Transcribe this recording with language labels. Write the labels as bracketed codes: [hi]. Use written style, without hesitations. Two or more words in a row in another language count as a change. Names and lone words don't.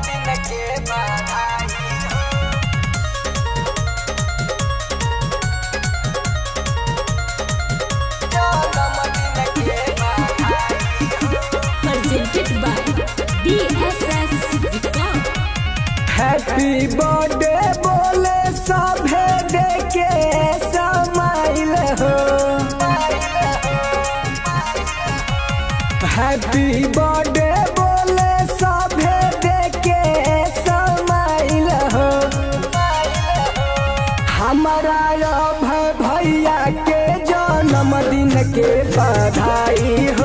[bho] के बधाई हो। जन्मदिन के बधाई हो। [en] Presented by DSS Record। happy birthday [bho] बोले सभे देके समाइल हो। [en] happy birthday [bho] बोले सभे देके समाइल हो। हमारा भैया के जन्मदिन के बधाई हो।